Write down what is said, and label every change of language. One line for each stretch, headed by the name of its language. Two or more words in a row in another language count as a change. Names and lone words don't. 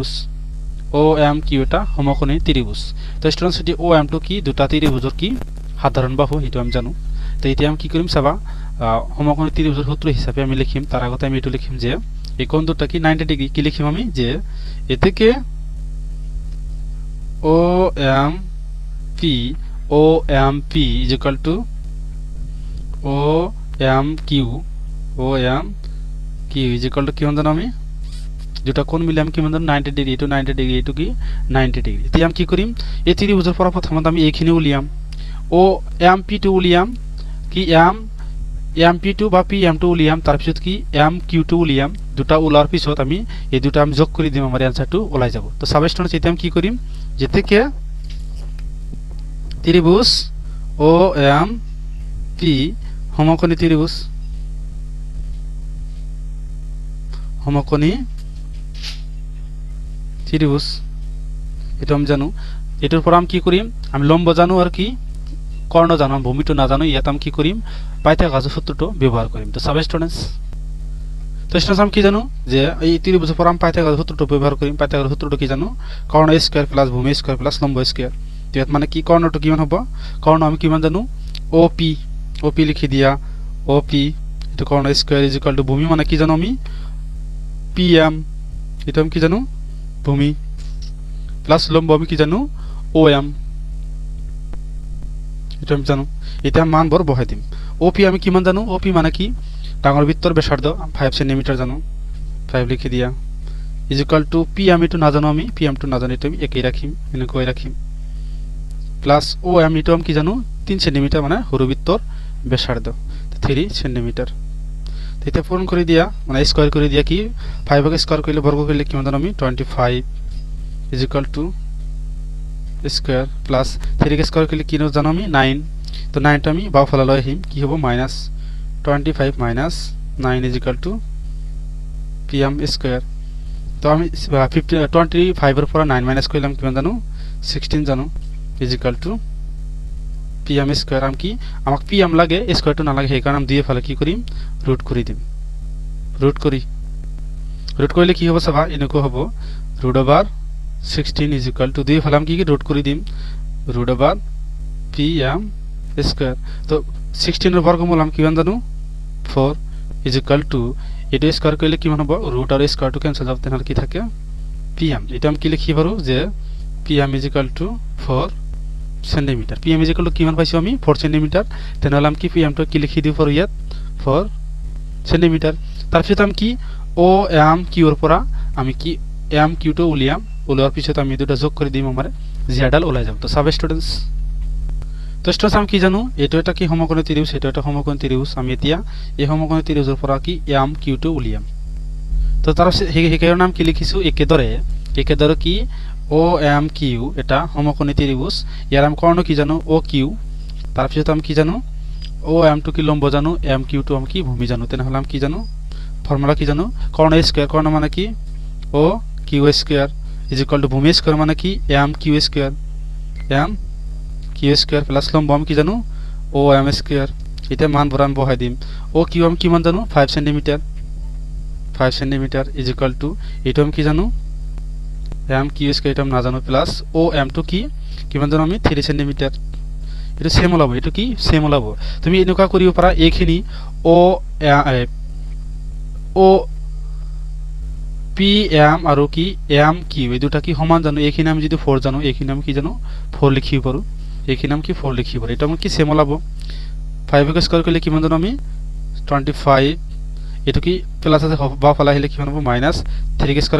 Assamese: ত্ৰিভুজ তো স্টুডেন্টস এটি ও এম টো কি দুটা ত্ৰিভুজৰ কি সাধাৰণ বাহু এটো আমি জানো তো এতিয়া আমি কি কৰিম চাবা সমকোণী ত্ৰিভুজৰ সূত্ৰ হিচাপে আমি লিখিম তাৰ আগতে আমি এটো লিখিম যে এই কোণ দুটা কি 90 ডিগ্ৰী কি লিখিম আমি যে এতেকে ও এম পি ও এম পি
English: is equal to
Assamese: ও এম কিউ ইজ ইকুয়াল টু কিমান জানো আমি দুটা কোণ মিলে আমি কিমান জানো 90 ডিগ্ৰী এইটো 90 ডিগ্ৰী এইটো কি 90 ডিগ্ৰী এতিয়া আমি কি কৰিম এই ত্ৰিভুজৰ পৰা প্ৰথমতে আমি এইখিনি উলিয়াম ও এম পি টো উলিয়াম কি এম পি টো বা পি এম টো উলিয়াম তাৰপিছত কি এম কিউ টো উলিয়াম দুটা ওলাৰ পিছত আমি এই দুটা আমি যোগ কৰি দিম আমাৰ এনসারটো ওলাই যাব তো সাব স্টুডেন্টস এতিয়া আমি কি কৰিম যেতেকে ত্রিভুজ ও এম পি সমকোণী ত্রিভুজ এটা আমি জানো এটার পর আমি কি করিম আমি লম্ব জানো আর কি কর্ণ জানো ভূমিটো না জানো ইয়াত আমি কি করিম পাইথাগোরাসের সূত্রটো ব্যবহার করিম তো সাব স্টুডেন্টস আমি কি জানো যে এই ত্রিভুজের পর আমি পাইথাগোরাসের সূত্রটো ব্যবহার করিম পাইথাগোরাসের সূত্রটো কি জানো কর্ণ স্কয়ার প্লাস ভূমি স্কয়ার প্লাস লম্ব স্কয়ার তো ইয়াত মানে কি কর্ণটো কিমান হ'ব কর্ণ আমি কিমান জানো ওপি লিখি দিয়া ওপি এটা কর্ণ স্কয়ার ইজ ইকুয়াল টু ভূমি মানে কি জানো আমি পিএম এটা আমি কি জানো ভূমি প্লাস লম্ব আমি কি জানো ওএম এটা আমি জানো এটা মান বর বহাই দিম ওপি আমি কিমান জানো ওপি মানে কি ডাঙৰ বৃত্তৰ ব্যাসাৰ্ধ 5 সেন্টিমিটার জানো 5 লিখি দিয়া ইজ ইকুয়াল টু পি আমি তো না জানো আমি পিএম তো না জানি তো আমি একই রাখিম এনেকৈ রাখিম প্লাস ওএম এটা আমি কি জানো 3 সেন্টিমিটার মানে সৰু বৃত্তৰ ব্যাসাৰ্ধ 3 সেন্টিমিটার এটা পূরণ করে দিয়া মানে স্কয়ার করে দিয়া কি 5 কে স্কয়ার করলে বর্গ করলে কিমান জানো আমি 25
English: is equal to
Assamese: স্কয়ার প্লাস 3 কে স্কয়ার করলে কি জানো আমি 9 তো 9 টা আমি বাও ফলা লই আহিম কি হ'ব মাইনাস
English: 25 minus 9 is equal to pm square
Assamese: তো আমি 25 এর পর 9 মাইনাস কইলাম কিমান জানো 16 জানো
English: is equal to pm square
Assamese: আম কি আমাক pm লাগে স্কয়ার তো না লাগে সেই কারণে আমি দিয়ে ফেলে কি করিম রুট করে দিম রুট করলে কি হবে সবা এনেকো হবে
English: root over 16 is equal to
Assamese: দিয়ে ফেলে আমি কি রুট করে দিম
English: root over pm square
Assamese: তো 16 এর বর্গমূল আমি কিমান জানো 4
English: is equal to
Assamese: এটা স্কয়ার করলে কিমান হবে রুট আর স্কয়ার টু ক্যান্সেল হবে তাহলে কি থাকে pm এটা আমি কি লিখি পারো যে
English: pm is equal to 4
Assamese: সেন্টিমিটার
English: pm is equal to
Assamese: কিমান পাইছো আমি 4 সেন্টিমিটার তাহলে আমি কি pm টো কি লিখি দিও পারো ইয়াত 4 সেন্টিমিটার তারপর আমি কি ও এম কিউ এর পর আমি কি এম কিউ টো উলিয়াম ওলার পিছত আমি দুটো যোগ করে দিম আমারে জিডাল ওলাই যাব তো সাব স্টুডেন্টস তো স্টুডেন্টস আমি কি জানো এটা কি সমকোণী ত্রিভুজ এটা সমকোণী ত্রিভুজ আমি এতিয়া এই সমকোণী ত্রিভুজের পর কি এম কিউ টো উলিয়াম তো তার হেকের নাম কি লিখিছো একেদরে কি ও এম কিউ এটা সমকোণী ত্রিভুজ ইয়ার আমি কর্ণ কি জানো ও কিউ তারপর আমি কি জানো ও এম টু কি লম্ব জানো এম কিউ টু আমি কি ভূমি জানো তাহলে আমি কি জানো ফর্মুলা কি জানো কর্ণ স্কয়ার কর্ণ মানে কি ও কিউ স্কয়ার
English: is equal to
Assamese: ভূমি স্কয়ার মানে কি এম কিউ স্কয়ার প্লাস লম্ব আমি কি জানো ও এম স্কয়ার এটা মান বরান বহাই দিম ও কিউ আমি কিমান জানো 5 সেন্টিমিটার
English: is equal to
Assamese: এটা আমি কি জানো এম কিউ স্কয়ার এটা আমি না জানো প্লাস ও এম টু কি কিমান জানো আমি 3 সেন্টিমিটার এটা সেম ওলাব এটা কি সেম ওলাব তুমি এনেকা করিব পারা এইখিনি ও পি এম আর কি এম কিউ এই দুটা কি সমান জানো এইখিনি আমি যদি 4 জানো এইখিনি আমি কি জানো 4 লিখিব পারো এইখিনি আমি কি 4 লিখিব পারো এটা আমি কি সেম ওলাব 5 কে স্কয়ার করলে কিমান জানো আমি 25 এটো কি প্লাস আছে বা ফলা হলে কিমান হবে মাইনাস 3 কে স্কয়ার